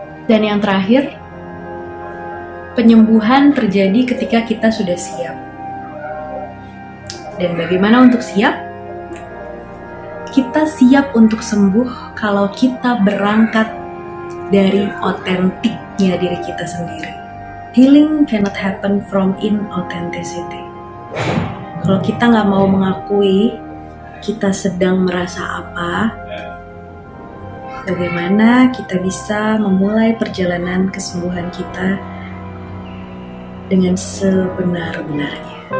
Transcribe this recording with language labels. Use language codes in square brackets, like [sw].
[id] Dan yang terakhir, penyembuhan terjadi ketika kita sudah siap. Dan bagaimana untuk siap? Kita siap untuk sembuh kalau kita berangkat dari otentiknya diri kita sendiri. [en] Healing cannot happen from inauthenticity. [id] Kalau kita nggak mau mengakui kita sedang merasa apa, bagaimana kita bisa memulai perjalanan kesembuhan kita dengan sebenar-benarnya.